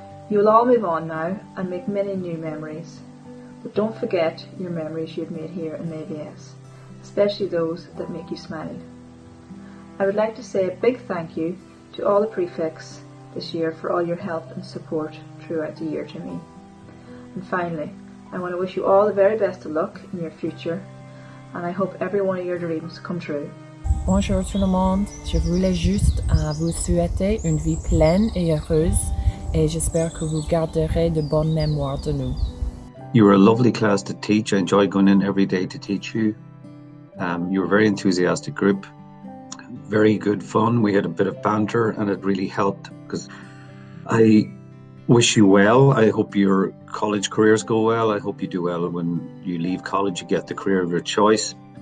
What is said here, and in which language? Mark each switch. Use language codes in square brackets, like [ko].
[en] You will all move on now and make many new memories, but don't forget your memories you've made here in AVS, especially those that make you smile. I would like to say a big thank you to all the prefects this year for all your help and support throughout the year to me. And finally, I want to wish you all the very best of luck in your future, and I hope every one of your dreams come true. [fr] Bonjour tout le monde, je voulais juste vous souhaiter une vie pleine et heureuse, et j'espère que vous garderez de bonnes mémoires de nous. [en] You were a lovely class to teach. I enjoyed going in every day to teach you. You were a very enthusiastic group, very good fun. We had a bit of banter and it really helped, because I wish you well. I hope your college careers go well. I hope you do well when you leave college, you get the career of your choice.